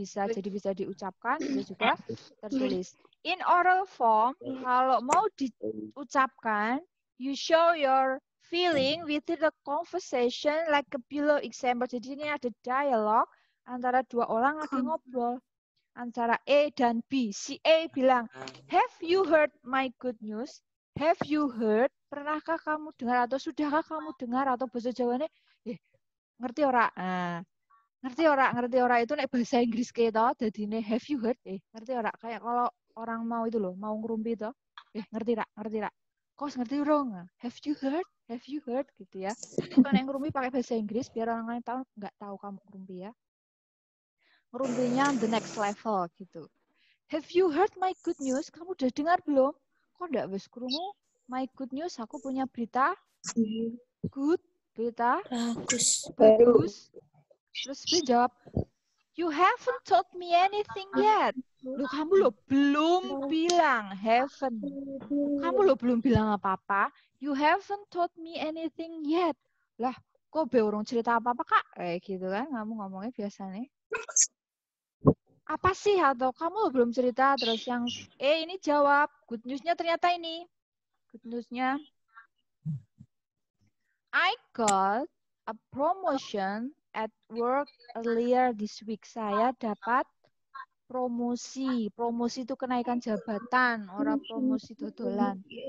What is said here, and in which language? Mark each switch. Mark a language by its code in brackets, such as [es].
[id] Jadi bisa diucapkan, bisa juga tertulis. [en] In oral form, [id] kalau mau diucapkan, [en] you show your feeling within the conversation like a below example. [id] Jadi ini ada dialog antara dua orang lagi ngobrol. Antara A dan B. Si A bilang, [en] have you heard my good news? Have you heard? [id] Pernahkah kamu dengar atau sudahkah kamu dengar? [jv] Atau bahasa Jawanya, ngerti ora? Nah, ngerti ora itu nek bahasa Inggris kita dadine [en] have you heard? [jv] Ngerti ora? [id] Kayak kalau orang mau itu loh, mau ngerumpi itu. [jv] Ngerti rak? Kok ngerti urung? [en] Have you heard [id] gitu ya. Kalau yang ngerumpi pakai bahasa Inggris biar orang lain tahu enggak tahu kamu ngerumpi ya. Ngerumpinya the next level gitu. [en] Have you heard my good news? [id] Kamu udah dengar belum? [jv] Kok enggak wis krungu? [en] My good news, [id] aku punya berita. Good, berita. Bagus. Terus dia jawab, [en] you haven't told me anything yet. [id] Loh, kamu belum bilang, haven't. Kamu belum bilang apa-apa. [en] You haven't told me anything yet. [jv] Lah, kok beurung cerita apa-apa, Kak? [id] Gitu kan, kamu ngomongnya biasanya. Apa sih? Atau kamu belum cerita, terus yang ini jawab, good news-nya ternyata ini. [en] Good news-nya, I got a promotion at work earlier this week. [id] Saya dapat promosi. Promosi itu kenaikan jabatan, orang promosi dodolan.